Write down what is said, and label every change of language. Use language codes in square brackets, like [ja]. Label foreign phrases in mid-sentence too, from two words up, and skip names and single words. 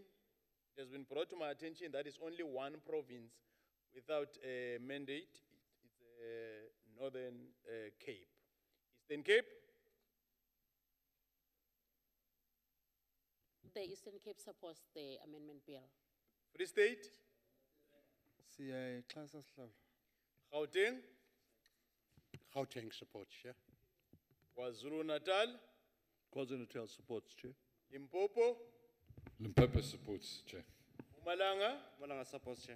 [en] It has been brought to my attention that is only one province without a mandate. It's Northern Cape. Eastern Cape? The Eastern Cape supports the amendment bill. Free State? [xh] Siyaxhasa sihlalo. [en] Gauteng? Gauteng supports, Chair. KwaZulu Natal? KwaZulu Natal supports, Chair. Limpopo? Limpopo supports, Chair. Mpumalanga? Malanga supports, Chair.